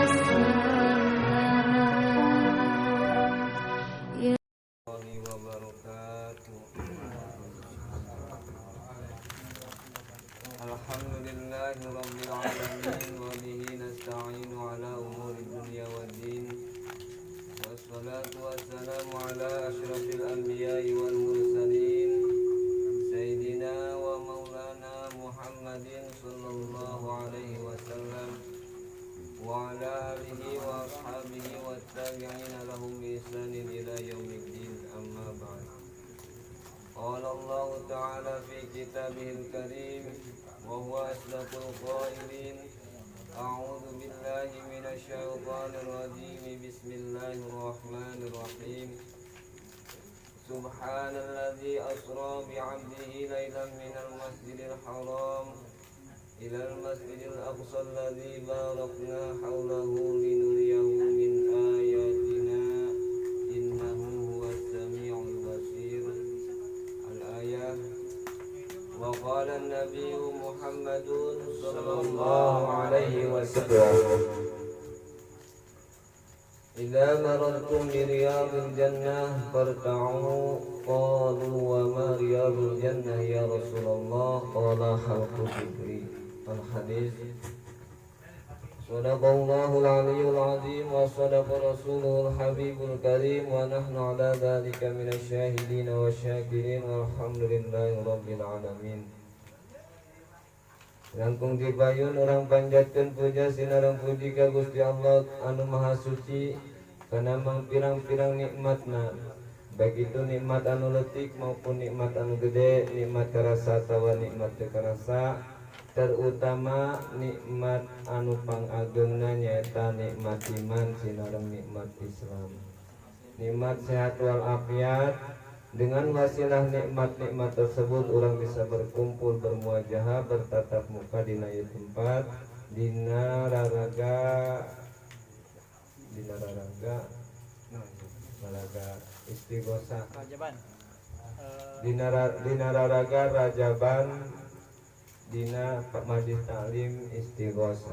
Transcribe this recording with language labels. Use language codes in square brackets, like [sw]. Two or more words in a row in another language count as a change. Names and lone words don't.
[ar] الحمد لله رب العالمين وبه نستعين على أمور الدنيا والدين والصلاة والسلام على أشرف الأنبياء والمرسلين سيدنا ومولانا محمد صلى الله عليه وسلم وعلى آله وأصحابه والتابعين لهم بإحسان إلى يوم الدين أما بعد. قال الله تعالى في كتابه الكريم وهو أصدق القائلين. أعوذ بالله من الشيطان الرجيم. Bismillahirrahmanirrahim. سبحان الذي أسرى بعبده ليلا من المسجد الحرام إلى المسجد الأقصى الذي باركنا حوله لنريه من آياتنا إنه هو السميع البصير. Al-ayah. وقال النبي محمد صلى الله عليه وسلم إذا مررتم برياض الجنة فارتعوا. قالوا وما رياض الجنة يا رسول الله? قال حلق الذكر. الحديث. صدق الله العلي العظيم وصدق رسوله الحبيب الكريم ونحن على ذلك من الشاهدين والشاكرين والحمد لله رب العالمين. [su] Langkung dipayun orang panjatkeun puja sinareng puji ka Gusti Allah anu maha suci kana pirang-pirang nikmatna, baik itu nikmat anu leutik maupun nikmat anu gede, nikmat karasa atawa nikmat teu karasa. Terutama nikmat anu pangageungna nyaeta nikmat iman sinareng nikmat Islam, nikmat sehat wal afiat. [id] Dengan wasilah nikmat-nikmat tersebut orang bisa berkumpul, bermuajahah, bertatap muka [su] di ieu tempat, dina raraga istighosah, dina raraga rajaban, dina majlis taklim istighosah.